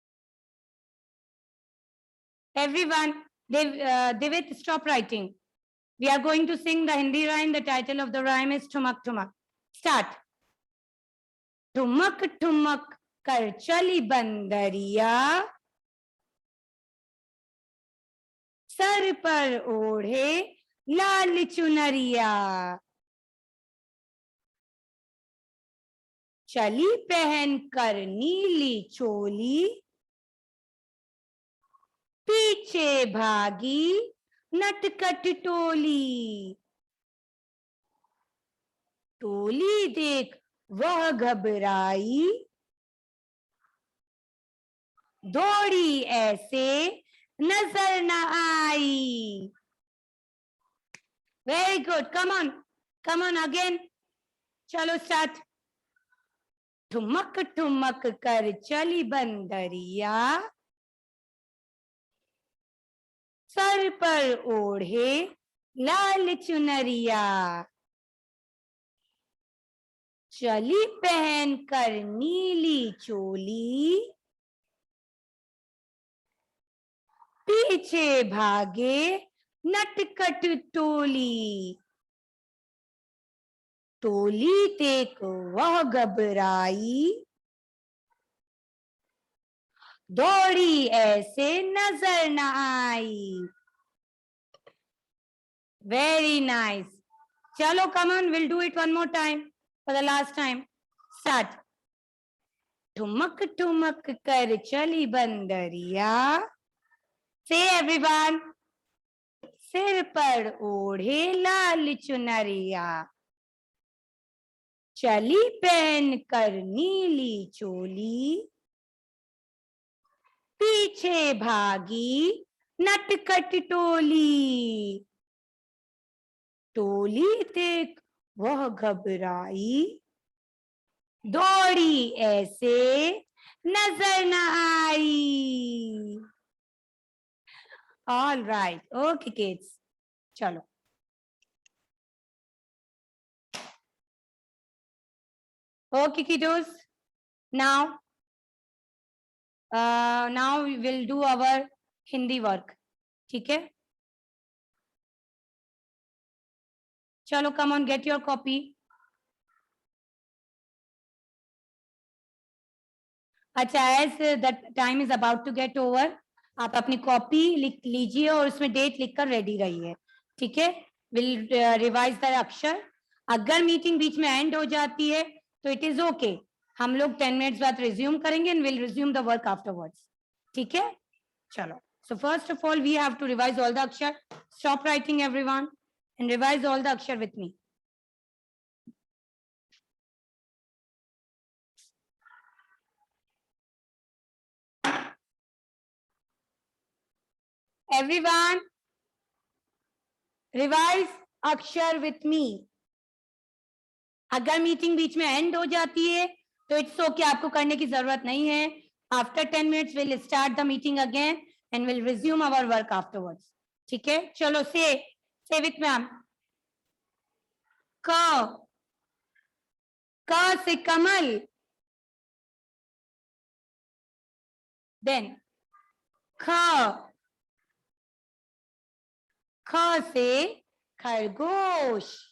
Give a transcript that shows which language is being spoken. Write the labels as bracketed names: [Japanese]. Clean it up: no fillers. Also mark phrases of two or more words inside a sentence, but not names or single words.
[English] Everyone, Devit, stop writing. We are going to sing the Hindi rhyme. The title of the rhyme is Thumak Thumak. Start. [Hindi] ठुमक ठुमक कर चली बंदरिया, सर पर ओढ़े लाल चुनरिया, चली पहन कर नीली चोली, पीछे भागी नटखट टोली, टोली देख वह घबराई, दौड़ी ऐसे नजर न आई. [English] Very good. Come on again. चलो start. [Hindi] ठुमक ठुमक कर चली बंदरिया, सर पर ओढ़े लाल चुनरिया, चली पहन कर नीली चोली, पीछे भागे नटखट टोली, टोली देख वह घबराई, दौड़ी ऐसे नजर न आई. [English] Very nice. चलो come on, we'll do it one more time for the last time. Start. [Hindi] ठुमक ठुमक कर चली बंदरिया, [English] say everyone, [Hindi] सिर पर ओढ़े लाल चुनरिया, चली पहन कर नीली चोली, पीछे भागी नटखट टोली, टोली देख वह घबराई, दौड़ी ऐसे नजर न आई. [English] All right, okay kids, चलो. Okay kiddos, now we will do our Hindi work. [Hindi] ठीक है? [English] चलो come on, get your copy. अच्छा, as the time is about to get over, [Hindi] आप अपनी कॉपी लिख लीजिए और उसमें डेट लिखकर रेडी रहिए. ठीक है? [English] will revise the अक्षर. [Hindi] अगर मीटिंग बीच में एंड हो जाती है तो [English] it is okay, [Hindi] हम लोग 10 मिनट्स बाद रिज्यूम करेंगे [English] and will resume the work afterwards. [Hindi] ठीक है? चलो. [English] So first of all, we have to revise all the akshar. Stop writing everyone and revise all the akshar with me. Everyone, revise अक्षर with me. [Hindi] अगर मीटिंग बीच में एंड हो जाती है तो [English] it's okay, [Hindi] आपको करने की जरूरत नहीं है. [English] after 10 minutes will start the meeting again and will resume our work afterwards. [Hindi] ठीक है? चलो [English] say with ma'am. [Hindi] क से कमल, देन ख से खरगोश,